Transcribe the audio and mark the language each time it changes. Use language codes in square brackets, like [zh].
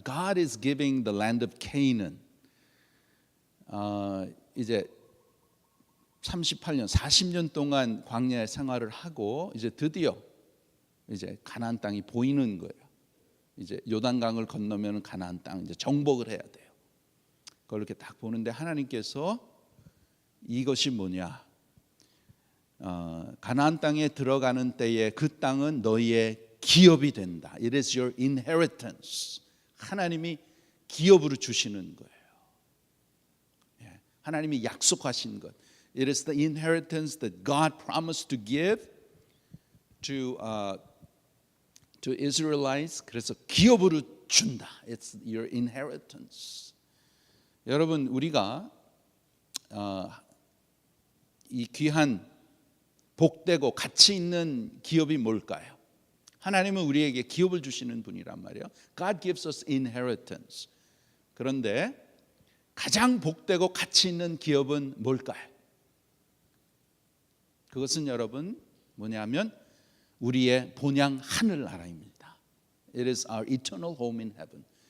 [en] God is giving the land of Canaan. [ko] 이제 38년, 40년 동안 광야의 생활을 하고 이제 드디어 이제 가나안 땅이 보이는 거예요. 이제 요단강을 건너면 가나안 땅 이제 정복을 해야 돼요. 그걸 이렇게 딱 보는데 하나님께서 이것이 뭐냐? 가나안 땅에 들어가는 때에 그 땅은 너희의 기업이 된다. [en] It is your inheritance. [ko] 하나님이 기업으로 주시는 거예요. 하나님이 약속하신 것. [en] It is the inheritance that God promised to give to Israelites. [ko] 그래서 기업으로 준다. [en] It's your inheritance. [ko] 여러분, 우리가 이 귀한 복되고 가치 있는 기업이 뭘까요? 하나님은 우리에게 기업을 주시는 분이란 말이에요. [en] God gives us inheritance. [ko] 그런데 가장 복되고 가치 있는 기업은 뭘까요? 그것은 여러분 뭐냐면 우리의 본향 하늘나라입니다. [en] It is our eternal home in heaven.